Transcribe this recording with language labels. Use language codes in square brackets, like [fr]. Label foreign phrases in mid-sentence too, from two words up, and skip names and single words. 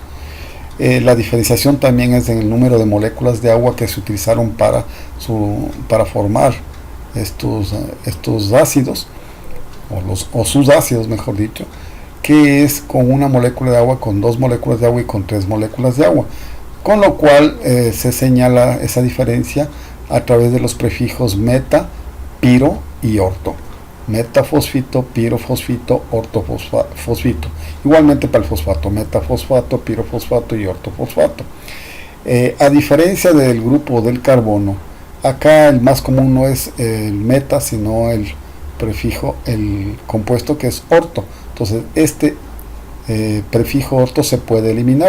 [es] La diferenciación también es en el número de moléculas de agua que se utilizaron para formar estos ácidos, o sus ácidos mejor dicho, que es con una molécula de agua, con dos moléculas de agua y con tres moléculas de agua, con lo cual se señala esa diferencia a través de los prefijos meta, piro y orto. Metafosfito, pirofosfito, ortofosfito. Igualmente para el fosfato, metafosfato, pirofosfato y ortofosfato. A diferencia del grupo del carbono, acá el más común no es el meta, sino el prefijo, el compuesto que es orto. Entonces este prefijo orto se puede eliminar.